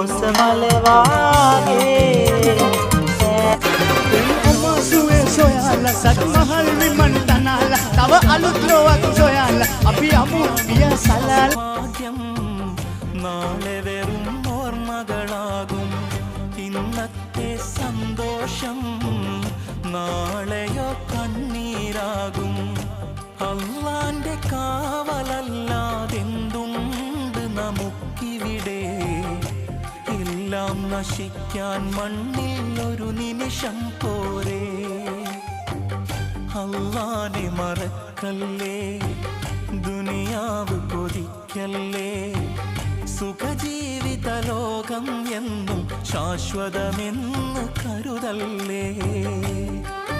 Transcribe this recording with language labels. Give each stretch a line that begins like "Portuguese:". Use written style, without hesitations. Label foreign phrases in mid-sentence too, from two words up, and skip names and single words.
Sinhala: මලවාගේ සුවේ සොයාලා සත්මහල් විමන් තනාලා තව අලුත් ලෝවක් සොයාලා අපි යමු පිය සලලා
Malayalam: നാളെ വെറും ഓർമ്മകളാകും ഇന്നത്തെ സന്തോഷം നാളെയോ കണ്ണീരാകും അള്ളാന്റെ കാവലല്ലാതെന്തുണ്ട് നമുക്കിവിടെ എല്ലാം നശിക്കാൻ മണ്ണിൽ ഒരു നിമിഷം പോരെ അള്ളാനെ മറക്കല്ലേ ദുനിയാവ് കൊതിക്കല്ലേ സുഖജീവിത ലോകം എന്നും ശാശ്വതമെന്ന് കരുതല്ലേ